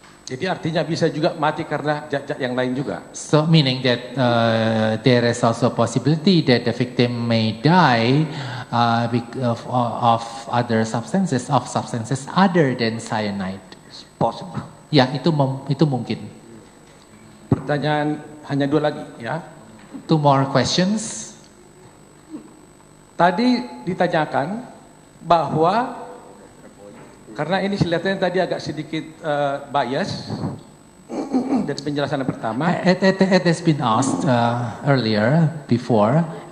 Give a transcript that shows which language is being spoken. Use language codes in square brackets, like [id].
[id] Jadi artinya bisa juga mati karena zat-zat yang lain juga. [en] So meaning that there is also a possibility that the victim may die of other substances, other than cyanide. It's possible. [id] Ya, itu mungkin. Pertanyaan hanya 2 lagi ya. [en] 2 more questions. [id] Tadi ditanyakan bahwa karena ini kelihatannya tadi agak sedikit bias dari penjelasan yang pertama. [en] It has been asked earlier, before.